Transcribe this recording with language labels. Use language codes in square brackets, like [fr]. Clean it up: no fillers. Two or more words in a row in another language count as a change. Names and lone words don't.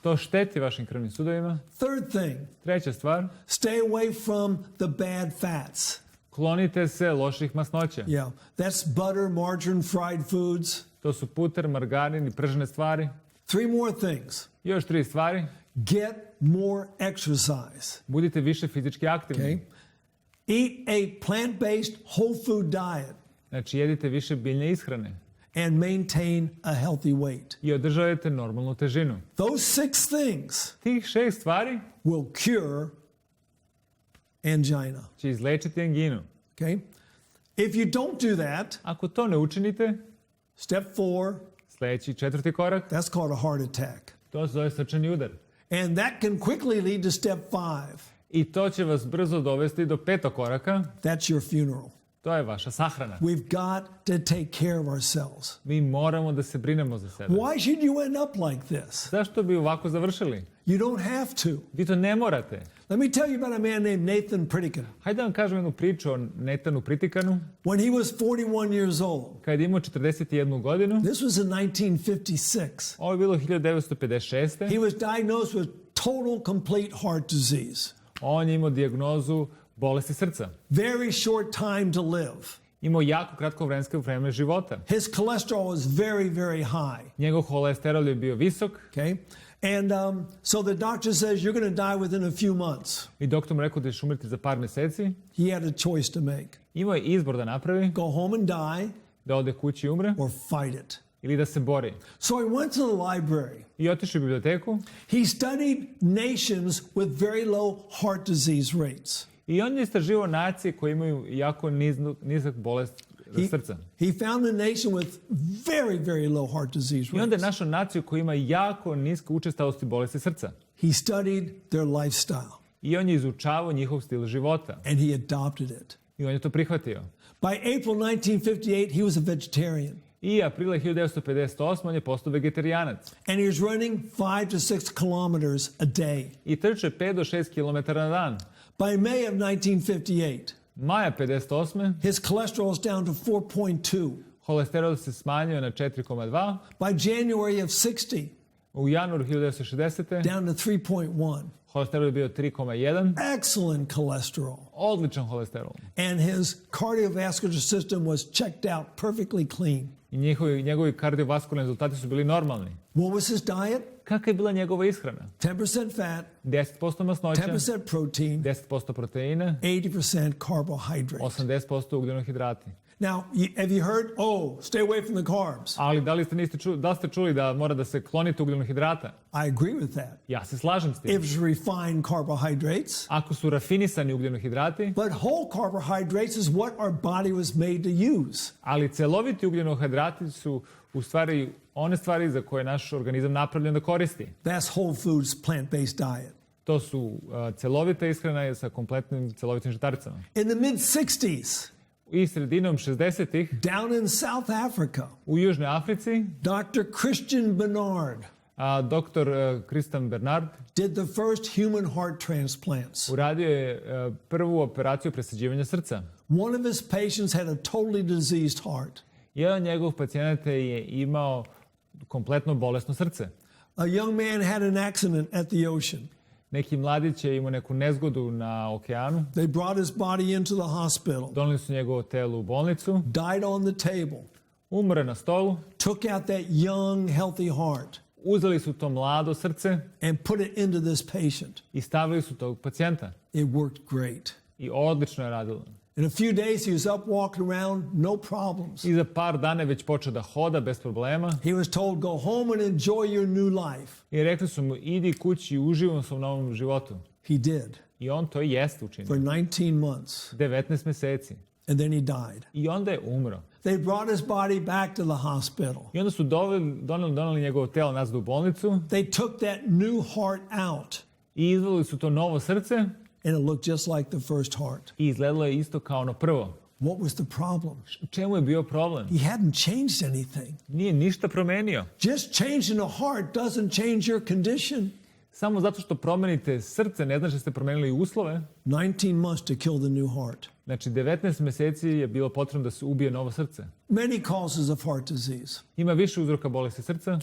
[sr] To šteti vašim krvnim sudovima. [en] Third thing, [sr] Treća stvar, [en] stay away from the bad fats. [sr] klonite se loših masnoća. [en] Yeah, that's butter, margarine, fried foods. [sr] To su puter, margarin i pržene stvari. [en] 3 more things. [sr] Još 3 stvari. [en] Get more exercise. [sr] Budite više fizički aktivni. [en] Okay? Eat a plant-based whole food diet [sr] Znači, jedite više biljne ishrane [en] and maintain a healthy weight. [sr] i održavajte normalnu težinu. [en] Those 6 things [sr] Tih 6 stvari [en] will cure angina. [sr] će izlečiti anginu. [en] Okay? If you don't do that, [sr] Ako to ne učinite, [en] step 4, [sr] sljedeći 4. korak, [en] that's called a heart attack. [sr] to se zove srčani udar. [en] And that can quickly lead to step 5. [sr] I to će vas brzo dovesti do 5. koraka, [en] That's your funeral. [sr] to je vaša sahrana. [en] We've got to take care of ourselves. [sr] Mi moramo da se brinemo za sebe. [en] Why should you end up like this? [sr] Zašto bi ovako završili? [en] You don't have to. [sr] Vi to ne morate. [en] Let me tell you about a man named Nathan Pritikin. [sr] Hajde da vam kažem jednu priču o Nathanu Pritikanu. [en] When he was 41 years old, [sr] Kad je imao 41 godinu, [en] this was in 1956, [sr] ovo je bilo 1956. [en] he was diagnosed with total complete heart disease. [sr] On je imao dijagnozu bolesti srca. [en] Very short time to live. [sr] Imao jako kratko vreme života. [en] His cholesterol was very, very high. [sr] Njegov holesterol je bio visok. [en] Okay? And so the doctor says you're going to die within a few months. [sr] I doktor mu rekao da ćeš umreti za par meseci. [en] He had a choice to make. [sr] Imao je izbor da napravi, [en] Go home and die [sr] da ode kući i umre, [en] or fight it. [sr] ili da se bori. [en] So he went to the library. [sr] I otišao u biblioteku. [en] He studied nations with very low heart disease rates. [sr] I on je istraživao nacije koje imaju jako nizak bolest srca. [en] He found a nation with very, very low heart disease [sr] I onda je [en] rates. [sr] našao naciju koja ima jako nisku učestalost bolesti srca. [en] He studied their lifestyle [sr] I on je izučavao njihov stil života. [en] and he adopted it. [sr] I on je to prihvatio. [en] By April 1958, he was a vegetarian. [sr] I aprila 1958 on je postao vegetarijanac. [en] And he was running 5 to 6 kilometers a day. [sr] I trče 5 do 6 km na dan. [en] By May of 1958, [sr] Maja 58. [en] his cholesterol is down to 4.2. [sr] Holesterol se smanjio na 4,2. [en] By January of 60, [sr] U januaru 1960. [en] down to 3.1. [sr] Holesterol je bio 3,1. [en] Excellent cholesterol. [sr] Odličan holesterol. [en] And his cardiovascular system was checked out perfectly clean. [sr] I njegovi kardiovaskularni rezultati su bili normalni. [en] What was his diet? [sr] Kakva je bila njegova ishrana? [en] 10% fat, [sr] 10% masnoća, [en] 10% protein, [sr] 10% proteina, [en] 80% carbohydrate. [sr] 80% ugljenohidrati. [en] Now, have you heard, stay away from the carbs? [sr] Ali da li ste čuli da mora da se klonite ugljenohidrata? [en] I agree with that. [sr] Ja se slažem s tim. [en] If it's refined carbohydrates. [sr] Ako su rafinisani ugljenohidrati, [en] But whole carbohydrates is what our body was made to use. [sr] ali celoviti ugljenohidrati su u stvari one stvari za koje naš organizam napravljen da koristi. [en] That's whole foods, plant-based diet. [sr] To su celovita ishrana sa kompletnim celovitim žitaricama. [en] In the mid-60s, [sr] I sredinom 60-ih [en] down in South Africa, [sr] u Južnoj Africi [en] Dr. Christian Bernard [sr] doktor Christian Bernard [en] did the first human heart transplants. [sr] uradio je prvu operaciju presađivanja srca. [en] One of his patients had a totally diseased heart. [sr] Jedan od njegovih pacijenata je imao kompletno bolesno srce. [en] A young man had an accident at the ocean. [sr] Neki mladić je imao neku nezgodu na okeanu. [en] They brought his body into the hospital, [sr] Doneli su njegovo telo u bolnicu. [en] died on the table, [sr] Umre na stolu. [en] took out that young, healthy heart, [sr] Uzeli su to mlado srce [en] and put it into this patient. [sr] i stavili su tog pacijenta. [en] It worked great. [sr] I odlično je radilo. [en] In a few days, he was up walking around, no problems. [sr] I za par dana je već počeo da hoda bez problema. [en] He was told, go home and enjoy your new life. [sr] I rekli su mu, idi kući i uživaj u svom novom životu. [en] He did [sr] I on to jeste [en] for [sr] učinio. [en] 19 months, [sr] 19 meseci. [en] and then he died. [sr] I onda je umro. [en] They brought his body back to the hospital. [sr] I onda su doneli njegovo telo nazad u bolnicu [en] They took that new heart out, [sr] i izveli su to novo srce [en] and it looked just like the first heart. [sr] i izgledalo je isto kao ono prvo. [en] What was the problem? [sr] U čemu je bio problem? [en] He hadn't changed anything. [sr] Nije ništa promenio. [en] Just changing a heart doesn't change your condition. [sr] Samo zato što promenite srce ne znači da ste promenili uslove. [en] 19 months to kill the new heart. [sr] Znači 19 meseci je bilo potrebno da se ubije novo srce. [en] Many causes of heart disease. [sr] Ima više uzroka bolesti srca.